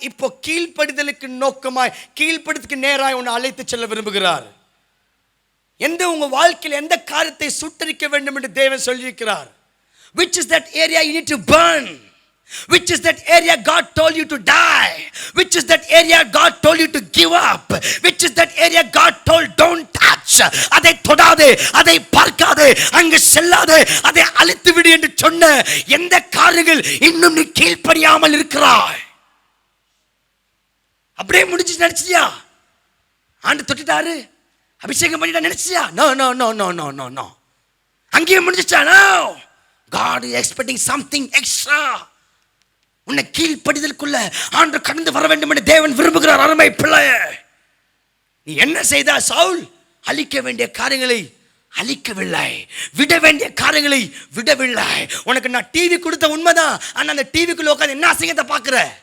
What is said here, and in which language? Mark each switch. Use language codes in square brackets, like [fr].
[ta] இப்போ கீழ்ப்படிதலுக்கு நோக்கமாய், கீழ்ப்படிதலுக்கு நேராய் உன்னை அழைத்து செல்ல விரும்புகிறார். எந்த உங்க வாழ்க்கையில் எந்த காரியத்தை சுட்டரிக்க வேண்டும் என்று தேவன் சொல்லியிருக்கிறார். [en] Which is that area you need to burn? Which is that area God told you to die? Which is that area God told you to give up? Which is that area God told don't touch? [ta] அதை தொடாதே, அதை பார்க்காதே, அங்கு செல்லாதே, அதை அழித்து விடு என்று சொன்ன எந்த காரியங்கள் இன்னும் நீ கீழ்ப்படியாமல் இருக்கிறாய்? அப்படியே முடிச்சு நினைச்சியா? ஆண்டு தொட்டுட்டாரு, அபிஷேகம் பண்ணிட்டா நினைச்சியா? [en] No no no no no no no. [ta] அங்கேயே முடிஞ்சிச்சா? [en] No. God is expecting something extra. [ta] உன்னை கீழ்ப்படிதலுக்குள்ள ஆண்டவர் கடந்து வர வேண்டும் என்று தேவன் விரும்புகிறார். அருமை பிள்ளையே, நீ என்ன செய்தா? சவுல் அழிக்க வேண்டிய காரியங்களை அழிக்கவில்லை, விட வேண்டிய காரியங்களை விடவில்லை. உனக்கு நான் டிவி கொடுத்த உண்மைதான், ஆனா அந்த டிவிக்குள்ள உட்காந்து என்ன அசிங்கத்தை பார்க்குற?